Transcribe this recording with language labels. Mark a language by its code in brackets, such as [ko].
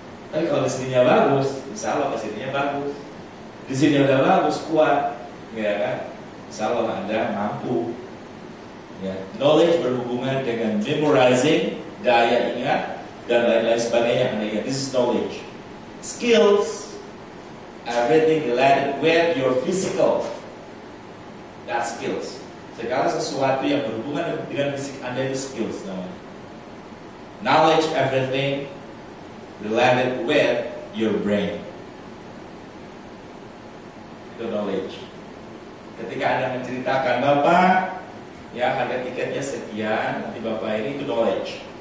[id] Tapi kalau di sininya bagus, insya Allah ke sininya bagus. Di sini udah bagus, kuat, ya kan? Insya Allah Anda mampu. Ya, knowledge berhubungan dengan memorizing, daya ingat, dan lain-lain sebagainya yang Anda ingat. [en] This is knowledge. Skills, everything related with your physical. That's skills. [id] Segala sesuatu yang berhubungan dengan fisik Anda itu skills namanya. [en] Knowledge, everything related with your brain. [id] Itu knowledge. Ketika Anda menceritakan, Bapak, ya harga tiketnya sekian, nanti Bapak ini, itu knowledge.